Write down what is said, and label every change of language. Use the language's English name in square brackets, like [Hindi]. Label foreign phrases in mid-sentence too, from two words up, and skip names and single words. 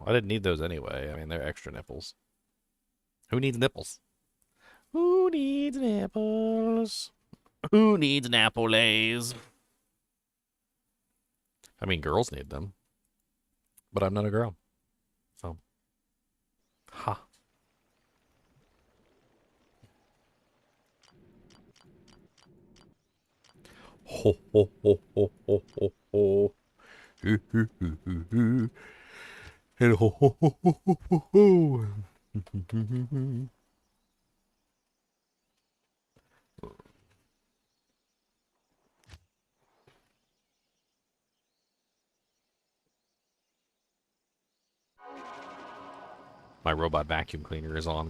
[English] I didn't need those anyway. I mean, they're extra nipples. Who needs nipples? Who needs nipples? Who needs naples? I mean, girls need them. But I'm not a girl. So, ha. Ho, ho, ho, ho, ho, ho, ho. And ho, ho, ho, ho, ho, ho, ho. My robot vacuum cleaner is on.